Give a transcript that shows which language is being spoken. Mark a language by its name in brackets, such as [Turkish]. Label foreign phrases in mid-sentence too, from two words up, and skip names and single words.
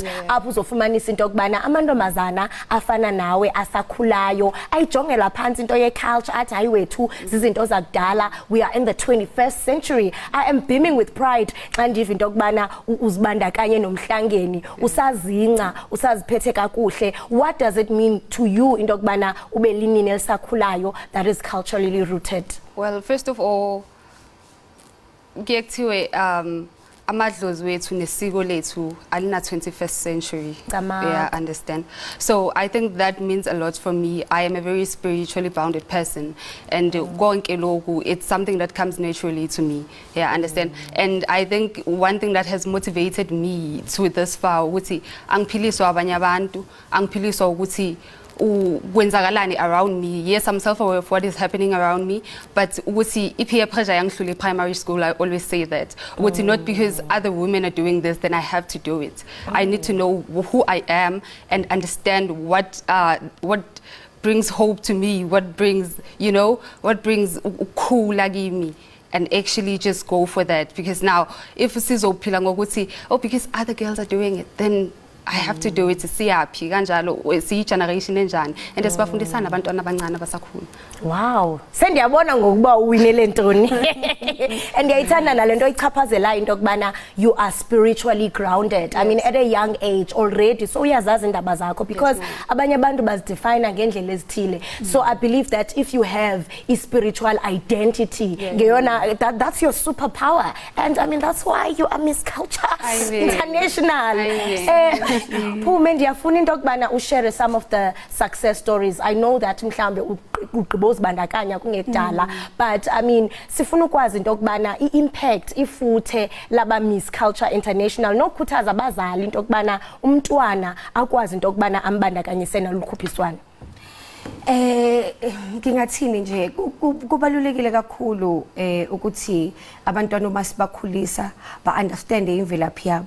[Xhosa] Apho uzofumanisa into yokubana amantombazana afana nawe asakhulayo ayijongela phansi into ye culture athi hayi wethu zizinto zakudala. [English] We are in the 21st century. I am beaming with pride [Xhosa] xa ndiva into yokubana uzibandakanye nomhlangeni. Usazinca, usaziphethe kakuhle. [English] What does it mean to you [Xhosa] into yokubana ube linini elisakhulayo [English] that is culturally rooted? Well, first of all, [Zulu] kuyekuthiwe amadlozi wethu nesiko lethu alina [English] 21st century. Yeah, understand. So I think that means a lot for me. I am a very spiritually bounded person, and [Zulu] konke lokhu, [English] it's something that comes naturally to me. Yeah, understand. And I think one thing that has motivated me to this far, [Zulu] ukuthi angiphiliswa abanye abantu, angiphiliswa ukuthi kwenzakalani [English] around me. Yes, I'm self-aware of what is happening around me, but ukuthi peer pressure yangihlule primary school, I always say that. Ukuthi not because other women are doing this, then I have to do it. I need to know who I am and understand what brings hope to me, what brings, you know, what brings cool me. And actually just go for that. Because now, if [Zulu] sizophila ngokuthi, [English] oh, because other girls are doing it, then I have to do it to see happy [Xhosa] kanjalo si generation enjani [English] and [Xhosa] esibafundisana abantwana abancane abasakhulu. Wow, sendiyabona ngokuba uwinele ntoni. [English] And [Zulu] ngiyayithanda nalento ichaphazela into kubana [English] you are spiritually grounded. I mean at a young age already, so [Zulu] uyazazi indaba zakho [English] because [Zulu] abanye abantu bazidefine ngendlela ezithile. [English] So I believe that if you have a spiritual identity, that's your superpower, and I mean that's why you are Miss Culture International. [Xhosa] Pume ndiyafuna into kubana ushare [English] some of the success stories. I know that [Xhosa] mhlambe ugqibozibandakanya kungekudala, [English] but I mean [Xhosa] sifuna ukwazi into kubana iimpact ifuthe laba Miss Culture International nokukhuthaza abazali into kubana umntwana akwazi into kubana ambandakanyise nalukhuphiswana. [Zulu] Ngingathini nje kubalulekile kakhulu ukuthi abantwana masibakhulisa ba understand imvelaphi yabo.